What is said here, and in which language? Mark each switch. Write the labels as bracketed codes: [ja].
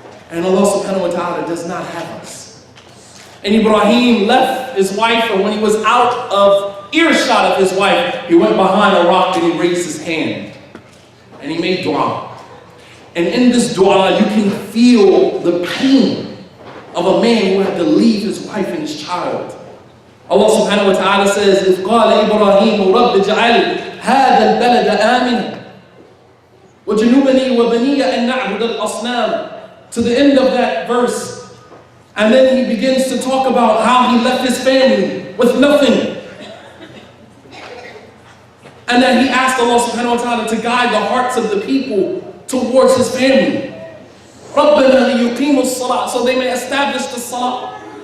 [en] And Allah subhanahu wa ta'ala does not have us. And Ibrahim left his wife, and when he was out of earshot of his wife, he went behind a rock and he raised his hand. And he made dua. And in this dua, you can feel the pain of a man who had to leave his wife and his child. Allah subhanahu wa ta'ala says, [ar] إِذْ قَالَ إِبْرَاهِيمُ رَبِّ اجْعَلْ هَذَا الْبَلَدَ آمِنًا وَجُنُوبَنِي وَبَنِيَّ أَن نَعْبُدَ الْأَصْنَامِ, [en] to the end of that verse. And then he begins to talk about how he left his family with nothing. And then he asked Allah subhanahu wa ta'ala to guide the hearts of the people towards his family. [ar] رَبَّنَا لِيُقِيمُوا الصَّلَاةِ, [en] so they may establish the salah.